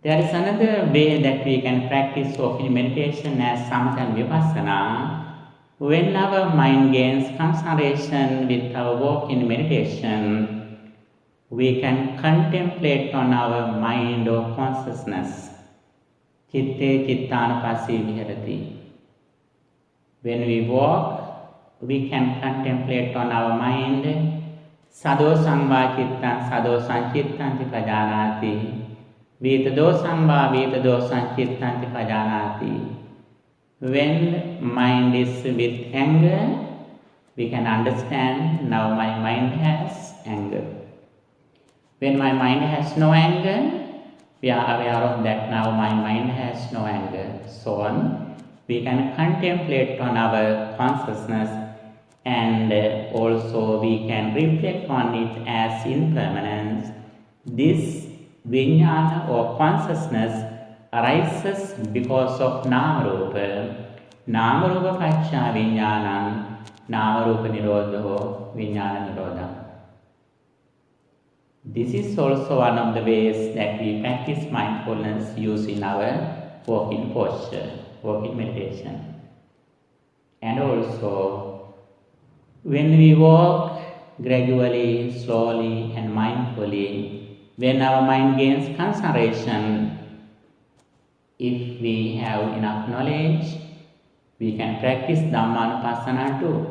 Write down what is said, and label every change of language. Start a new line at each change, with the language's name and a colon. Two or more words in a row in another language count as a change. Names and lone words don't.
English: There is another way that we can practice walking meditation as samatha and vipassana. When our mind gains concentration with our walking meditation, we can contemplate on our mind or consciousness.
Pali: Chitte chittanupassi viharati.
English: When we walk, we can contemplate on our mind.
Pali: Sadosang va chittan sadosang chittanti pajanati. Vitadosang va vitadosang chittanti pajanati.
English: When mind is with anger, we can understand now my mind has anger. When my mind has no anger, we are aware of that now my mind has no anger. So on, we can contemplate on our consciousness, and also we can reflect on it as impermanence. This vijnana or consciousness arises because of nama-rupa.
Pali: Nama-rupa paccaya vijnanam, nama-rupa nirodho, vijnana nirodham.
English: This is also one of the ways that we practice mindfulness using our walking posture, walking meditation. And also, when we walk gradually, slowly and mindfully, when our mind gains concentration, if we have enough knowledge, we can practice Dhammanupassana too.